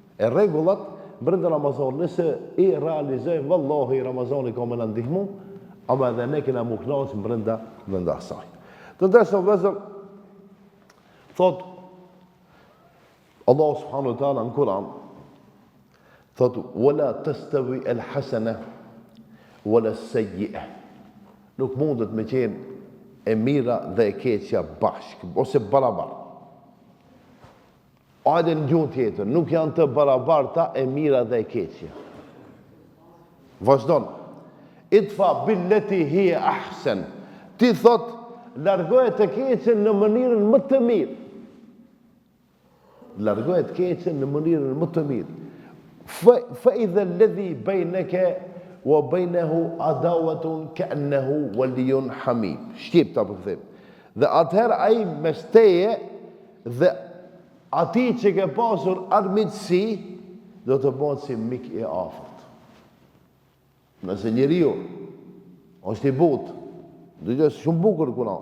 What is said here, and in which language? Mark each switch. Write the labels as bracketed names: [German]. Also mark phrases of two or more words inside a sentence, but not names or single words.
[Albanian] E rregullat brenda Ramazanit, nëse i realizojmë, vallahi Ramazani ka më na ndihmu, ama edhe ne kena mu knaqë brenda asaj. Të ndërsa vëllezër, thot Allah [Arabic] سبحانه وتعالى [Albanian] në Kur'an, thot [Arabic] ولا تستوي الحسنة ولا السيئة. [Albanian] Nuk mundet me qenë e mira dhe e keqja bashkë, ose barabar. Ajde në gjuhën tjetër, nuk janë të barabarta e mira dhe e keqja. Vazhdon. [Arabic] ادفع بالتي هي أحسن. [Albanian] Ti thot, largoje të keqen në mënyrën më të mirë. Largoje të keqen në mënyrën më të mirë. [Arabic] فإذا الذي بينك وبينه عداوة كأنه ولي حميم. [Albanian] Shqip ta përkthejmë. Dhe atëherë ai mes teje dhe ati që ke pasur armiqësi, do të bëhet si mik i afërt. Nëse njeriu është i butë, do të është shumë bukur Kur'an.